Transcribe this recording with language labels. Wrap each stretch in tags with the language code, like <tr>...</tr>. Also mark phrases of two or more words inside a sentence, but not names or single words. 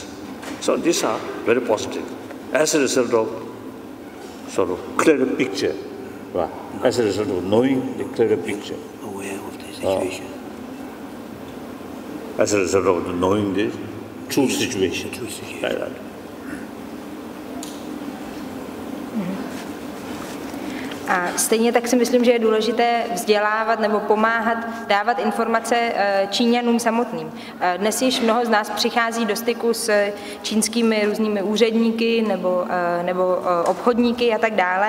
<en>So these are very positive. As a result of sort of clearer picture, as a result of knowing the clearer picture. Aware of the situation. As a result of knowing the true situation. Like that.</en> <cs>A stejně tak si myslím, že je důležité vzdělávat nebo pomáhat, dávat informace Číňanům samotným. Dnes již mnoho z nás přichází do styku s čínskými různými úředníky nebo obchodníky a tak dále.</cs>